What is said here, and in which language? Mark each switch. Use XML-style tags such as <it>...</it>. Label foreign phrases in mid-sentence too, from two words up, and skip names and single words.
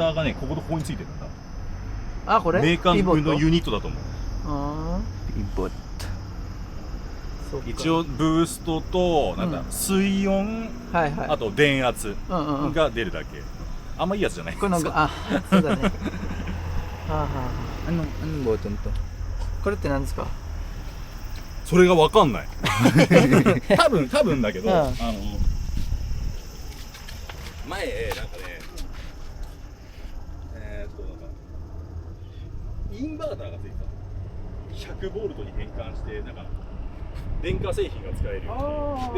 <ja>メーターがね、ここについてるんだ。これ？メーカーのユニットだと思う。ピボット。一応ブーストとなんか水温、あと電圧が出るだけ。あんまいいやつじゃない。そうだね。</ja> <tl>Anong button to?</tl> <ja>これって何ですか？それがわかんない。多分だけど、前なんかね、インバーターがついてた。100ボルトに変換してなんか電化製品が使えるように。</ja>